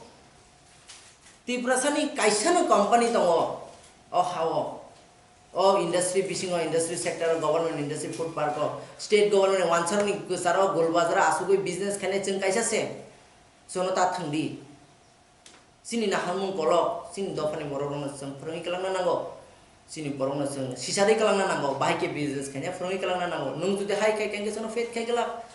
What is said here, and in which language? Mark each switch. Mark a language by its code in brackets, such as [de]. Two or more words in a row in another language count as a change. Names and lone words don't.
[brx] तिप्रासानि काइसानो कंपनी दङ अ हाव अ इंडस्ट्री बिसिङो [en] industry sector government industry food park state government [brx] वानसारनि गोसारो गोलबाजार आसुगै बिजनेस खाने जों काइसा से सोनता थांदि सिनि नाहामुं कल सिनि दफानि बरगनो जों फोरोंइ खालामना नांगौ सिनि बरगनो जों सिसारि खालामना नांगौ बाहायके बिजनेस खाने फोरोंइ खालामना नांगौ नों जुदि हाय खाय केंगे जों फेट खाय गला